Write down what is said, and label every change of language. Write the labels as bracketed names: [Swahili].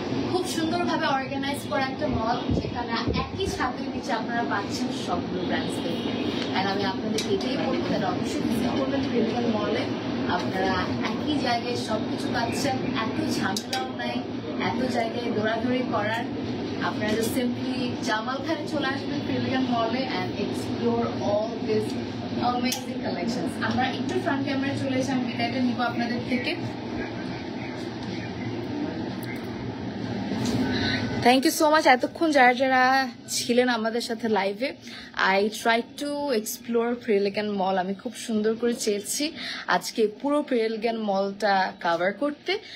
[Bangla] খুব সুন্দরভাবে অর্গানাইজ করা একটা মল, যেখানে একই ছাদের নিচে আপনারা পাচ্ছেন সবগুলো ব্র্যান্ডস থেকে। অ্যান্ড আমি আপনাদেরকে এটাই বলবো তারা অবশ্যই ভিজিট করবেন প্রিমিয়াম মলে। আপনারা একই জায়গায় সবকিছু পাচ্ছেন, এত ঝামেলাও নাই, এত জায়গায় দৌড়াদৌড়ি করার। আপনারা [English] just simply [Bangla] জামালখানে চলে আসবেন প্রিমিয়াম মলে [English] and explore all these amazing collections. [Bangla] আমরা একটু ফ্রন্ট ক্যামেরা চলে এসে আমি বিদায়টা নিব আপনাদের থেকে। [English] thank you so much [Bangla] এতক্ষণ যারা যারা ছিলেন আমাদের সাথে লাইভে। [English] I try to explore প্রিলিগান mall. [Bangla] আমি খুব সুন্দর করে চেয়েছি আজকে পুরো প্রিলিগান মলটা কভার করতে।